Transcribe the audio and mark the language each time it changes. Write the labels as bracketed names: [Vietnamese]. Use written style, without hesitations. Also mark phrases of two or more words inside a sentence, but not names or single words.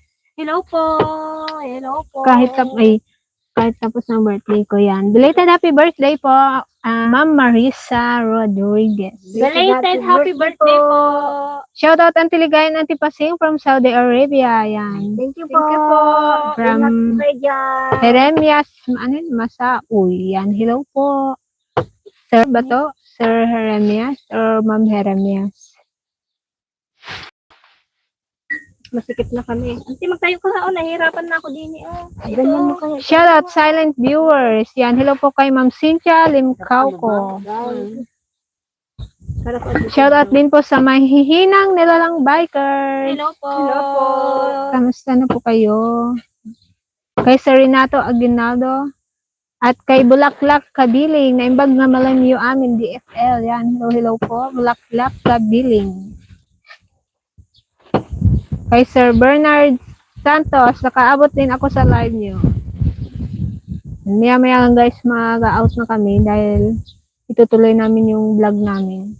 [Filipino] Hello po. Hello po. Kahit tapos ng birthday ko yan. [English] Belated happy birthday [Filipino] po, Ma'am Marisa Rodriguez. [English] Belated happy birthday po. Shout out [Filipino] ang Tiligayan Antipasing from Saudi Arabia. Yan. [English] Thank you Thank you po. [Filipino] From Jeremias, Masauy. Yan. Hello po. Sir ba to? Sir Jeremias or Ma'am Jeremias? Masikip na kami. Anti, magtayo ka na. Nahihirapan na ako din. Ganyan mo kaya. [English] Shout out silent viewers. [Filipino] Yan. Hello po kay Ma'am Cynthia Limcauco. [English] Shout out [Filipino] din po sa mahihinang nilalang bikers. Hello po. Hello po. Kamusta na po kayo? Kay Sir Renato Aguinaldo. At kay Bulaklak Kabiling, [Iloko] na imbag na malamyo amin, [Filipino] DFL. Yan, hello po. Bulaklak Kabiling. Kay Sir Bernard Santos, nakaabot din ako sa live nyo. Maya-maya lang guys, mag-out na kami dahil itutuloy namin yung vlog namin.